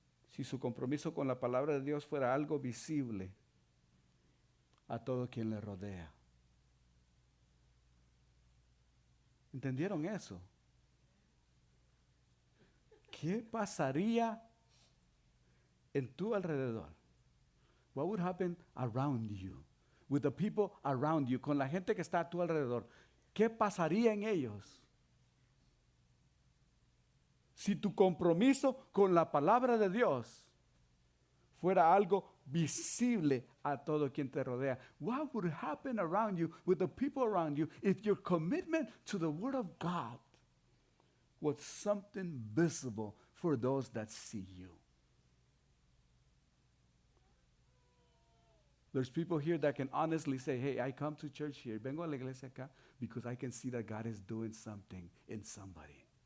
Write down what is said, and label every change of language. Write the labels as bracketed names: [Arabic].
[Spanish] Si su compromiso con la palabra de Dios fuera algo visible a todo quien le rodea. ¿Entendieron eso? ¿Qué pasaría en tu alrededor? [English] What would happen around you? With the people around you, [Spanish] con la gente que está a tu alrededor. ¿Qué pasaría en ellos? Si tu compromiso con la palabra de Dios fuera algo visible a todo quien te rodea. [English] What would happen around you, with the people around you, if your commitment to the Word of God was something visible for those that see you? There's people here that can honestly say, hey, I come to church here, [Spanish] vengo a la iglesia acá, [English] because I can see that God is doing something in somebody.